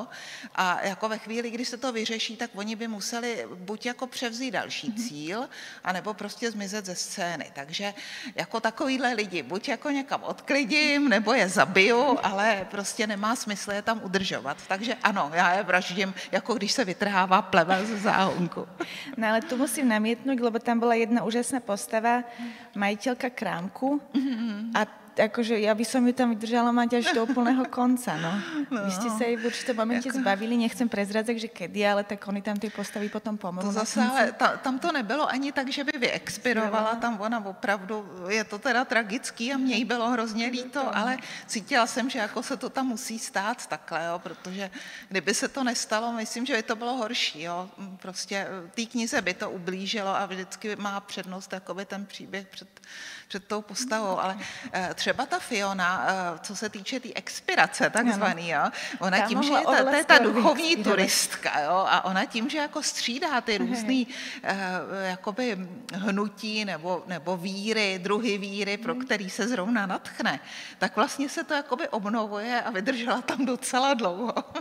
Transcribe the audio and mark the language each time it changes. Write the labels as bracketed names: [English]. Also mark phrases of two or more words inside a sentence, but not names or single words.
[Czech] A jako ve chvíli, kdy se to vyřeší, tak oni by museli buď jako převzít další cíl, anebo prostě zmizet ze scény. Takže jako takovýhle lidi, buď jako někam odklidím, nebo je zabiju, ale prostě nemá smysl je tam udržovat. Takže ano, já je vraždím, jako když se vytrhává plevel ze záhonku. [Slovak] No ale tu musím namietnúť, lebo tam bola jedna úžasná postava, majiteľka krámku a akože ja by som ju tam vydržala mať až do úplného konca, no. Vy ste sa jej v určitom momente zbavili, nechcem prezradzať, že kedy, ale tak oni tam ty postavy potom pomohli. [Czech] To zase, ale tam to nebylo ani tak, že by vyexpirovala, tam ona opravdu, je to teda tragický a mně jí bylo hrozně líto, ale cítila jsem, že jako se to tam musí stát takhle, jo, protože kdyby se to nestalo, myslím, že by to bylo horší, jo. Prostě té knize by to ublížilo a vždycky má přednost jakoby ten příběh před tou postavou, ale třeba ta Fiona, co se týče té expirace takzvaný, jo, ona tím, že je ta duchovní turistka, jo, a ona tím, že jako střídá ty různý jakoby hnutí nebo víry, druhy víry, pro který se zrovna natchne, tak vlastně se to jakoby obnovuje a vydržela tam docela dlouho.